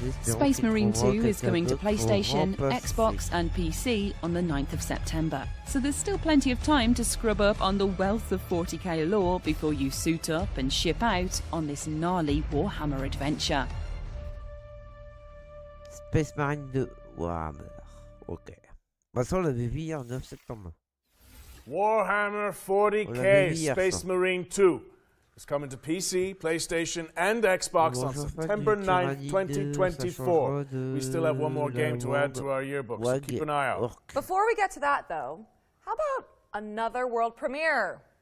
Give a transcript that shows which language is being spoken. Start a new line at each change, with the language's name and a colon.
English: Space Marine 2 is coming to PlayStation, Xbox and PC on the 9th of September, so there's still plenty of time to scrub up on the wealth of 40k lore before you suit up and ship out on this gnarly Warhammer adventure. Space Marine 2 Warhammer. Ok.
French: Bah ça on l'avait vu hier, 9 septembre.
English: Warhammer 40k Space Marine 2 is coming to PC, PlayStation, and Xbox on September 9th, 2024. We still have one more game to add to our yearbook, so keep an eye out. Before we get to that, though, how about another world premiere?